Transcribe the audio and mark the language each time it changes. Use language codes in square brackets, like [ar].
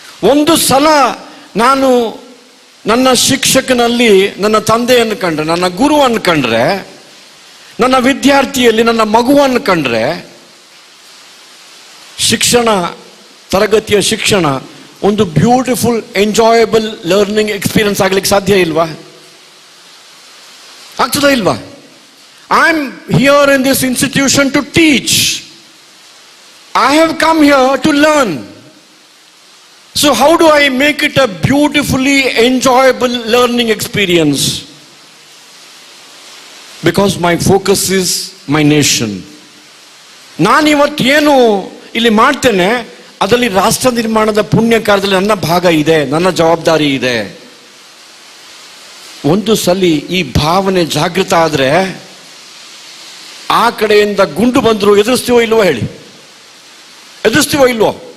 [kn] ಒಂದು ಸಲ ನಾನು ನನ್ನ ಶಿಕ್ಷಕನಲ್ಲಿ ನನ್ನ ತಂದೆಯನ್ನು ಕಂಡ್ರೆ, ನನ್ನ ಗುರುವನ್ನು ಕಂಡ್ರೆ, ನನ್ನ ವಿದ್ಯಾರ್ಥಿಯಲ್ಲಿ ನನ್ನ ಮಗುವನ್ನು ಕಂಡ್ರೆ, ಶಿಕ್ಷಣ, ತರಗತಿಯ ಶಿಕ್ಷಣ ಒಂದು [en] beautiful enjoyable learning experience [kn] ಆಗ್ಲಿಕ್ಕೆ ಸಾಧ್ಯ ಇಲ್ವಾ? ಆಗ್ತದ ಇಲ್ವಾ? [en] I am here in this institution to teach. I have come here to learn. So how do I make it a beautifully enjoyable learning experience? Because my focus is my nation. [kn] ನಾನಿವತ್ತೇನು ಇಲ್ಲಿ ಮಾಡ್ತೇನೆ ಅದರಲ್ಲಿ ರಾಷ್ಟ್ರ ನಿರ್ಮಾಣದ ಪುಣ್ಯ ಕಾರ್ಯದಲ್ಲಿ ನನ್ನ ಭಾಗ ಇದೆ, ನನ್ನ ಜವಾಬ್ದಾರಿ ಇದೆ. ಒಂದು ಸಲ ಈ ಭಾವನೆ ಜಾಗೃತ ಆದ್ರೆ ಆ ಕಡೆಯಿಂದ ಗುಂಡು ಬಂದ್ರು ಎದುರಿಸ್ತೀವೋ ಇಲ್ವೋ ಹೇಳಿ? ಎದುರಿಸ್ತೀವೋ ಇಲ್ವೋ?